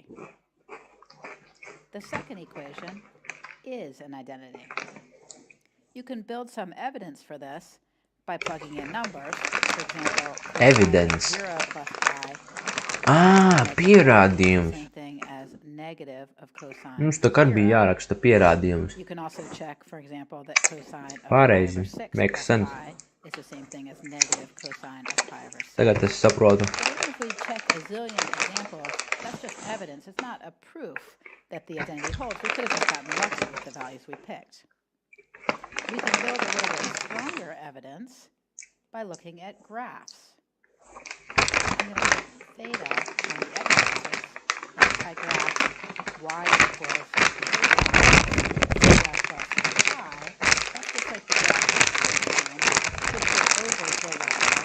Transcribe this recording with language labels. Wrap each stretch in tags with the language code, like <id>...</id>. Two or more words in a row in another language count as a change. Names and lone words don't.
<en>The second equation is an identity. You can build some evidence for this by plugging in numbers. For example, Evidence. 0 plus pi.</en> <lv>Pierādījums.</lv> <en>Same thing as negative of cosine.</en> <lv>Mums tā kā bija jāraksta pierādījums.</lv> <en>You can also check, for example, that cosine of</en> <lv>Pareizi.</lv> <en>pi over 6 Makes plus sense. pi is the same thing as negative cosine of pi over 6.</en> <lv>Tagad es saprotu.</lv> <en>But even if we check a zillion examples, that's just evidence. It's not a proof that the identity holds. We could have just gotten lucky with the values we picked. We can build a little bit stronger evidence by looking at graphs. I'm going to put theta on the x-axis, and if I graph y equals theta plus pi, that's just like the graph pushed over to the left.</en>